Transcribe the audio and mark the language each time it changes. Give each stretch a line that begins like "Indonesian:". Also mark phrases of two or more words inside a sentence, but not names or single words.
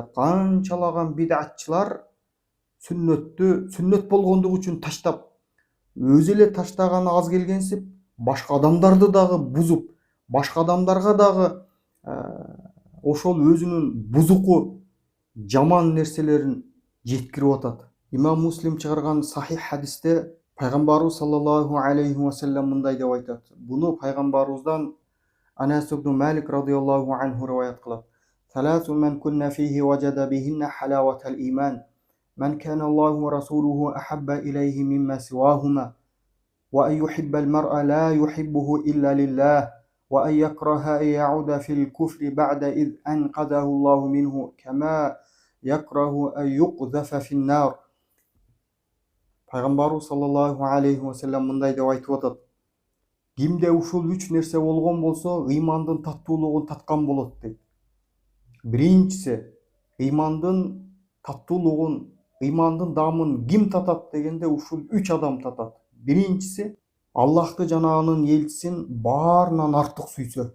Kyrgyz: Канчалаган бидатчылар сүннөт болгондугу үчүн таштап, өзү эле таштаганы аз келгенсип, башка адамдарды дагы бузуп, башка адамдарга дагы ошол өзүнүн бузуку жаман нерселерин жеткирип атат. Имам Муслим чыгарган сахих хадисте пайгамбарыбыз
Arabic: صلى الله عليه وسلم
Kyrgyz: мындай деп айтат. Буну пайгамбарыбыздан Анас ибн Малик
Arabic: رضي الله عنه
Kyrgyz: риваят кылат.
Arabic: ثلاث من كن فيه وجد بهن حلاوة الإيمان من كان الله ورسوله أحب إليه مما سواهما وأن يحب المرء لا يحبه إلا لله وأن يكره أن يعود في الكفر بعد إذ أنقذه الله منه كما يكره أن يقذف في النار.
Kyrgyz: Пайғамбарыбыз
Arabic: صلى الله عليه وسلم
Kyrgyz: мындай деп айтып атат: кимде ушул 3 нерсе болгон болсо, ыймандын таттуулугун таткан болот дейт. Биринчиси, ыймандын таттуулугун, ыймандын дамын ким татат дегенде ушул 3 адам татат. Биринчиси, Аллахты жана анын элчисин баарынан артык сүйсө.